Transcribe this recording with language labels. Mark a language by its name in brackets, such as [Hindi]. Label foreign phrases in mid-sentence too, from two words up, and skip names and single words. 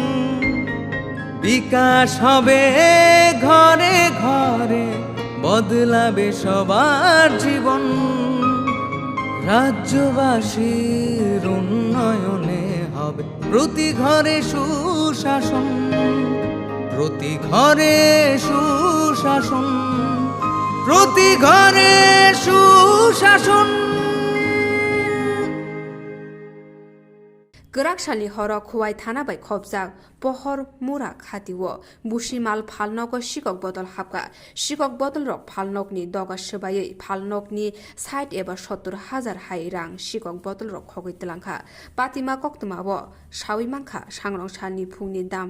[Bangla] বিকাশ হবে ঘরে ঘরে, বদলাবে সবার জীবন, রাজ্যবাসীর উন্নয়নে হবে প্রতি ঘরে সুশাসন, প্রতি ঘরে সুশাসন, প্রতি ঘরে সুশাসন। [Bodo] गराकसालि हर खुवाई थाना बाय खबजाक पहर मुरा खातिव बुसिमाल फालनक सिकक बदल हाबका सिकक बदल रक फालनकनि दगा सोबायै फालनकनि 60 एबा 70,000 हाई रां सिकक बदल रक खगैतलांखा पातिमा कक्तमाव सावि मांखा सांग्रांसालनि फुंनि दाम